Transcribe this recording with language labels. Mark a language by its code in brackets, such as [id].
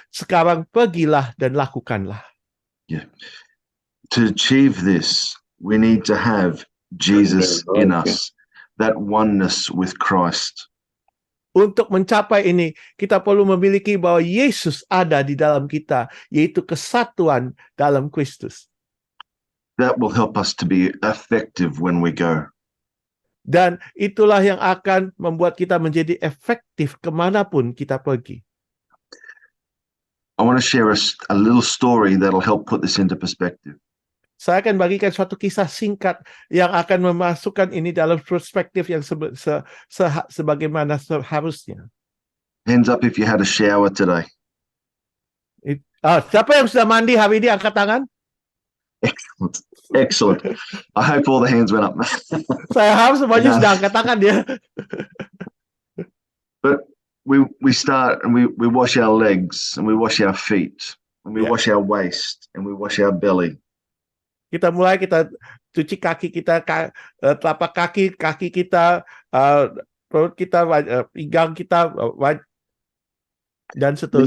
[id] Sekarang pergilah dan lakukanlah. Yeah. [en] To achieve this, we need to have Jesus in us, that oneness with Christ. [id] Untuk mencapai ini, kita perlu memiliki bahwa Yesus ada di dalam kita, yaitu kesatuan dalam Kristus. [en] That will help us to be effective when we go. [id] Dan itulah yang akan membuat kita menjadi efektif kemanapun kita pergi. [en] I want to share a little story that'll help put this into perspective. [id] Saya akan bagikan suatu kisah singkat yang akan memasukkan ini dalam perspektif yang sebagaimana seharusnya. [en] Hands up if you had a shower today. [id] Siapa yang sudah mandi hari ini, angkat tangan. [en] Excellent. Excellent. I hope all the hands went up. [id] Saya harap semuanya sudah angkat tangan ya. [en] But we start and we wash our legs and we wash our feet and we wash our waist and we wash our belly. [id] Kita cuci kaki kita, telapak kaki kita, perut kita, pinggang kita, dan seterusnya.